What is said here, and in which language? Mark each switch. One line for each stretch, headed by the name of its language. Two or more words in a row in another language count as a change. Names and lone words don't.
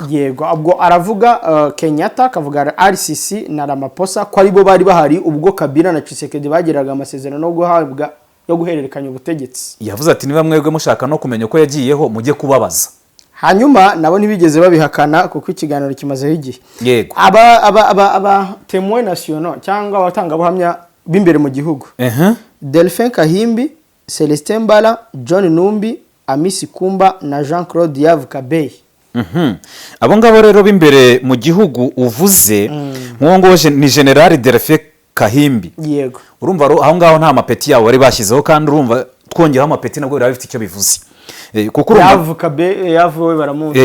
Kinyarwanda: Yego, ubwo aravuga Kenyatta, akavuga RCC na Ramaphosa ko ari bo bari bahari ubwo Kabila na Tshisekedi bagiraga amasezerano no guhabwa yo guhererekanya ubutegetsi. Yavuze ati niba mwebwe mushaka no kumenya uko yagiyeho mujye kubabaza. Hanyuma nabo ntibigeze babihakana kuko ikiganiro kimazeho igihe. Yego, aba
French: témoins nationaux
Kinyarwanda: cyangwa abatangabuhamya b'imbere mu gihugu, Delphin Kahimbi, Celestin Mbala, John Numbi, Amisi Kumba na Jean-Claude Yavukabey. Abo ngabo rero b'imbere mu gihugu uvuze, ngo ni General Delphin Kahimbi. Yego, urumva aho ngaho nta mapeti yawo bari bashyizeho, kandi urumva twongeraho amapeti nabwo bari bafite icyo bivuze. Kuko yavuwe baramuzi.